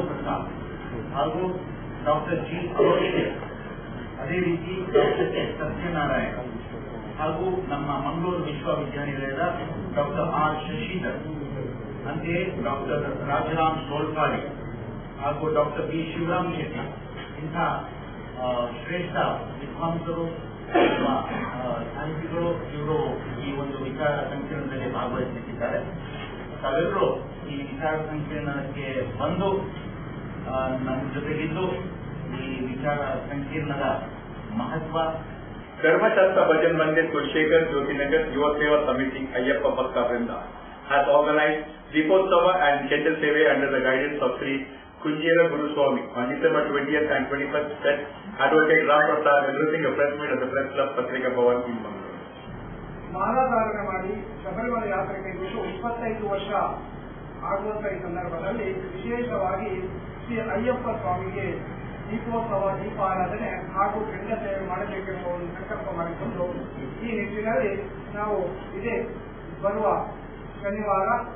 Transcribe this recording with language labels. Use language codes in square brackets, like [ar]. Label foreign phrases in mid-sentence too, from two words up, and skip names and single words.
[kn] ಪ್ರಸಾದ್ ಹಾಗೂ ಡಾಕ್ಟರ್ ಜಿ ಅಲೋಯಸಿಯಸ್, ಅದೇ ರೀತಿ ಡಾಕ್ಟರ್ ಎಸ್ ಸತ್ಯನಾರಾಯಣ ಹಾಗೂ ನಮ್ಮ ಮಂಗಳೂರು ವಿಶ್ವವಿದ್ಯಾನಿಲಯದ ಡಾಕ್ಟರ್ ಆರ್ ಶಶಿಧರ್, ಅಂತೆಯೇ ಡಾಕ್ಟರ್ ರಾಜರಾಮ್ ತೋಳ್ಪಾಡಿ ಹಾಗೂ ಡಾಕ್ಟರ್ ಬಿ ಶಿವರಾಮ್ ಶೆಟ್ಟಿ ಇಂಥ ಶ್ರೇಷ್ಠ ವಿದ್ವಾಂಸರು ಸಾಹಿತಿಗಳು ಇವರು ಈ ಒಂದು ವಿಚಾರ ಸಂಕಿರಣದಲ್ಲಿ ಭಾಗವಹಿಸುತ್ತಿದ್ದಾರೆ. ತಾವೆಲ್ಲರೂ ಈ ವಿಚಾರ ಸಂಕಿರಣಕ್ಕೆ ಬಂದು ನಮ್ಮ ಜೊತೆಗಿದ್ದು ಈ ವಿಚಾರ ಸಂಕಿರಣದ ಮಹತ್ವ. [en] Dharmashastra Bhajan Mandir Kulshekar Jyotinagar Yuva Seva Samiti Ayyappa Bhakta Vrinda has organized Deepotsava and Kendal Seve under the guidance of Sri Kunjera Guru Swami on December 20th and 21st, said Advocate Ram Prasad, addressing a press meet at the Press Club Patrika Bhavan in Mangalore. [kn] ಮಾಲಾಧಾರಣೆ ಮಾಡಿ ಶಬರಿಮಲೆ ಯಾತ್ರೆ ಕೈಗೊಂಡು 25 ವರ್ಷ ಆಗುವಂತಹ ಈ ಸಂದರ್ಭದಲ್ಲಿ ವಿಶೇಷವಾಗಿ ಶ್ರೀ ಅಯ್ಯಪ್ಪ ಸ್ವಾಮಿಗೆ ದೀಪೋತ್ಸವ, ದೀಪಾರಾಧನೆ ಹಾಗೂ ಕೆಂಡ ಸೇವೆ ಮಾಡಬೇಕೆಂಬ ಒಂದು ಸಂಕಲ್ಪ ಮಾಡಿಕೊಂಡು ಈ ನಿಟ್ಟಿನಲ್ಲಿ ನಾವು ಇದೇ ಬರುವ ಶನಿವಾರ